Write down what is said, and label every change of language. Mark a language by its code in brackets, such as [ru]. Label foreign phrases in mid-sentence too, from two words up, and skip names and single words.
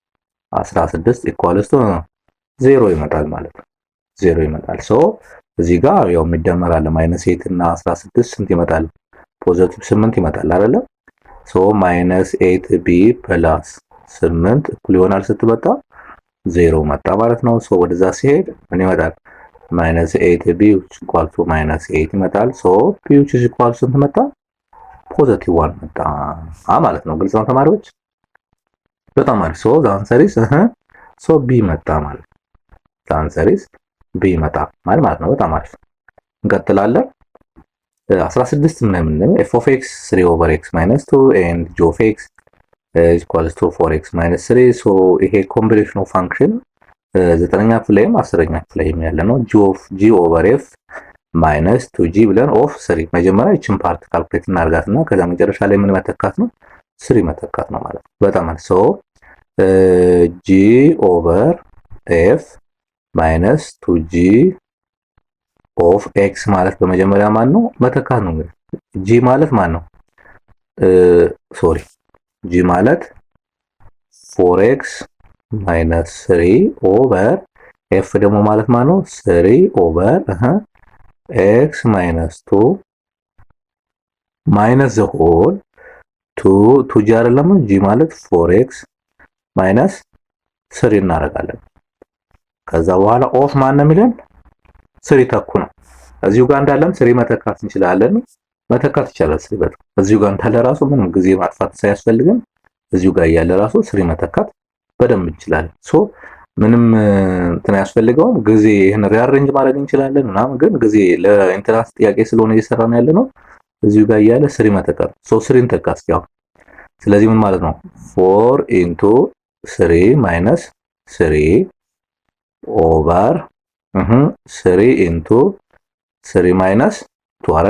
[am] 16 [en] equals to [am] 0 ይመጣል ማለት ነው። 0 ይመጣል። ሶ እዚህ ጋር ያው የሚደመር አለ -8 እና 16 ስንት ይመጣል? ፖዚቲቭ 8 ይመጣል አይደለ? ሶ -8b ፕላስ 8 እኩል ይሆናል ስትመጣ 0 መጣ ማለት ነው። ሶ ወደዛ ሲሄድ ምን ይመጣል? [en] -8b which equal to -8 ይመጣል። ሶ p which is equal to [am] ስንት መጣ? ፖዚቲቭ 1 መጣ ማለት ነው። ግልጽ ነው ተማሪዎች? በጣም አሪፍ። ሶ [en] the answer is [am] ሶ b መጣ ማለት [en] the answer is [am] b መጣ ማለት ነው። በጣም አሪፍ እንቀጥላለን። 16 ምናምን ነው f [en] of x 3 over x minus 2 and g of x is equals to 4x minus 3 ሶ [am] ይሄ [en] combination of function [am] 9ኛ ክፍል ላይም 10ኛ ክፍል ላይም ያለ ነው። [en] g over f minus 2g [am] ብለን ኦፍ 3 መጀመሪያ እቺን ፓርት ካልኩሌት እናርጋትና ከዛ መጨረሻ ላይ ምን መተካት ነው 3 መተካት ነው ማለት ነው። በጣም አሪፍ ሶ [en] g over f minus 2g of x [am] ማለት በመጀመሪያ ማን ነው መተካት ነው። እንግዲህ g ማለት ማን ነው? [en] ሶሪ g ማለት 4x minus 3 over f [am] ደግሞ ማለት ማን ነው [en] 3 over x minus 2 minus the whole 2g [am] አይደለም g ማለት [en] 4x minus [am] 3 እናደርጋለን። ከዛ በኋላ ኦፍ ማን ነው የሚለን 3 ተኩ ነው። እዚሁ ጋር እንዳለም 3 መተካት እንችላለን። መተካት ይቻላል። 3 በጣም እዚሁ ጋር እንዳለ ራሱ ምንም ጊዜ ማጥፋት ሳያስፈልግም እዚሁ ጋር ያለ ራሱ 3 መተካት በደንብ እንችላለን። ሶ ምንም እንትን ያስፈልገውም ጊዜ ይሄን ሪአሬንጅ ማድረግ እንችላለን ምናምን ግን ጊዜ ለኢንትራንስ ጥያቄ ስለሆነ እየሰራን ያለ ነው። እዚሁ ጋር ያለ 3 መተካት ሶ 3 እንተካ እስኪ አሁን። ስለዚህ ምን ማለት ነው [en] 4 into 3 minus 3 over 3 into 3 minus 2 [am] አይደል?